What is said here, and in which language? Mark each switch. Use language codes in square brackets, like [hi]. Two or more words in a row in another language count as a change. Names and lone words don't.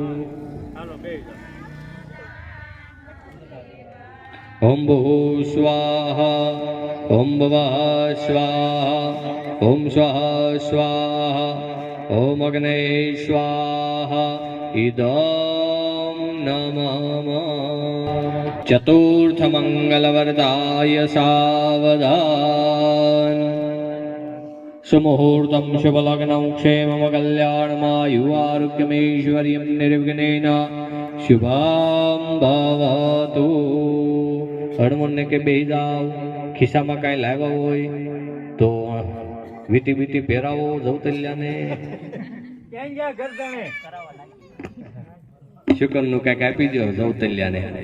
[sa] ઓમ ભૂઃ સ્વાહા, ઓમ ભવઃ સ્વાહા, ઓમ સ્વાહા સ્વાહા, ઓમ અગ્નય સ્વાહા. ઇદં નમઃ. ચતુર્થ મંગલવરદાય સાવધાન. सुमुहूर्तं शुभलग्नं क्षेमं कल्याणमायुवारोग्यमेश्वर्यं निर्विघ्नेन शुभं भवतु। [gu] હણમુંને કે બેહી જાવ, ખિસ્સામાં કાંઈ લાવ્યા હોય તો વીટી વીટી પહેરાવો જવતલ્યાને. ક્યાં ગયા ઘર તમે? શુકનનું કાંઈક આપી દો જવતલ્યાને.